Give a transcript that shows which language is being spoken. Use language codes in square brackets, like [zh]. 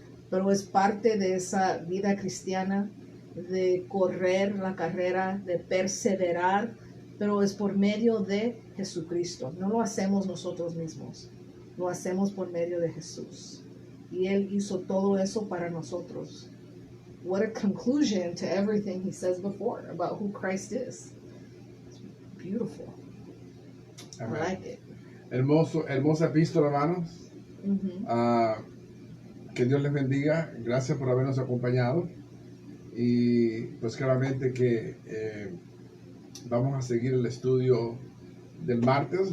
[es] Pero es parte de esa vida cristiana, de correr la carrera, de perseverar, pero es por medio de Jesucristo. No lo hacemos nosotros mismos, lo hacemos por medio de Jesús. Y Él hizo todo eso para nosotros. [en] What a conclusion to everything he says before about who Christ is. It's beautiful. Amen. I like it. [es] Hermosa epístola, hermanos. Mhm. Que Dios les bendiga. Gracias por habernos acompañado. Y pues claramente que vamos a seguir el estudio del martes.